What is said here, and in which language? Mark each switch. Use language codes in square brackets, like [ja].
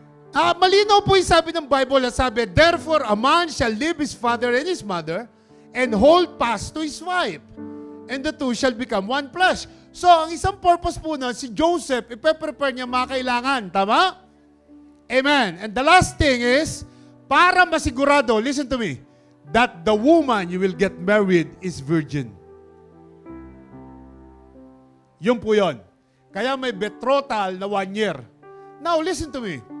[tl] Malinaw po yung sabi ng Bible na sabi, [en] therefore, a man shall leave his father and his mother and hold fast to his wife. And the two shall become one flesh. [tl] So, ang isang purpose po na, si Joseph, ipe-prepare niya mga kailangan. Tama? Amen. [en] And the last thing is, [tl] para masigurado, [en] listen to me, that the woman you will get married is virgin. [tl] Yun po yun. Kaya may betrothal na 1 year. [en] Now, listen to me.